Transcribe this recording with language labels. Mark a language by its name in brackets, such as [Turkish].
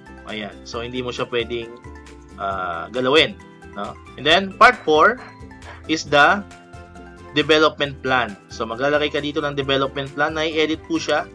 [Filipino] Ayan, so hindi mo siya pwedeng galawin. No? [English] And then part 4 is the development plan. [Filipino] So maglalagay ka dito ng development plan, na-edit po siya.